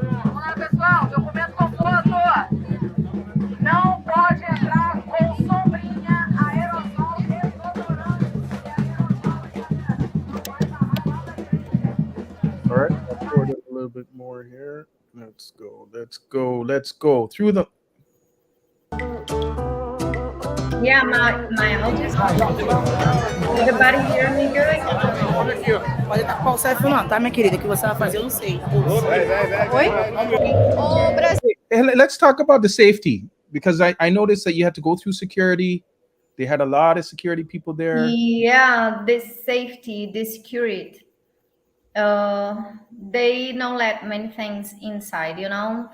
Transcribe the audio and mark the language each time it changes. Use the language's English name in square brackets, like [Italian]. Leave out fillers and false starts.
[Portuguese] Vamos lá, pessoal, documento com foto! Não pode entrar com sombrinha, aerosol, desodorante. [English] All right, I'll forward it a little bit more here. Let's go through the. Yeah, my audio is fine. Everybody hear me good? [Portuguese] olha aqui, ó. Pode estar com o selfie não, tá, minha querida? O que você vai fazer, eu não sei. Oi? O Brasil. [English] Let's talk about the safety, because I noticed that you had to go through security. They had a lot of security people there. Yeah, the safety, the security. They don't let many things inside, you know.